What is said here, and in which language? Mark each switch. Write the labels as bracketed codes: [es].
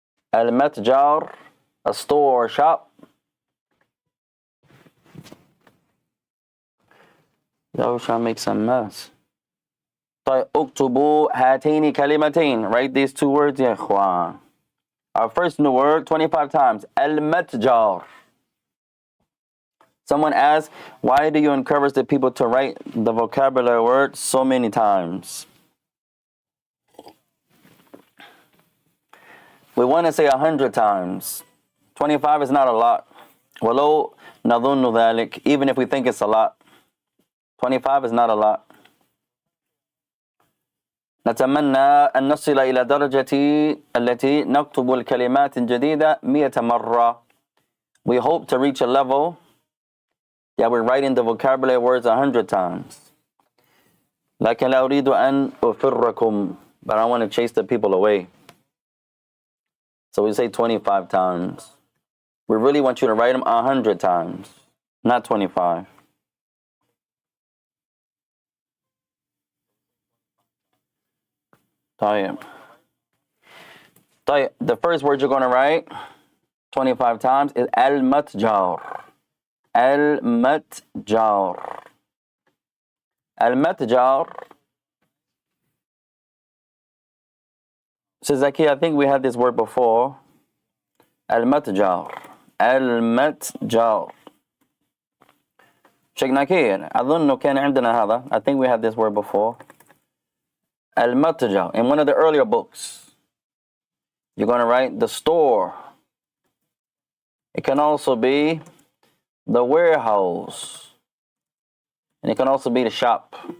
[en] Al-matjar, a store or shop. Y'all trying to make some mess. [ar] طيب اكتبوا هاتين كلمتين. [en] Write these two words [ar] يا إخوان. [en] Our first new word 25 times. [ar] المتجر. [en] Someone asked, why do you encourage the people to write the vocabulary word so many times? We want to say 100 times. 25 is not a lot. [ar] ولو نظن ذلك, [en] even if we think it's a lot. 25 is not a lot. [ar] نتمنى أن نصل إلى درجة التي نكتب الكلمات الجديدة 100 مرة. [en] We hope to reach a level that we're writing the vocabulary words 100 times. [ar] لكن لا أريد أن أفركم, [en] but I want to chase the people away. So we say 25 times. We really want you to write them 100 times, not 25. [ar] طيب. [en] The first word you're going to write 25 times is المتجر. [ar] المتجر. المتجر. [en] So Zaki, I think we had this word before. [ar] المتجر. المتجر. Sheikh Nakir, أظن كان عندنا هذا. [en] I think we had this word before. [ar] المتجر. [en] In one of the earlier books, you're going to write the store. It can also be the warehouse. And it can also be the shop.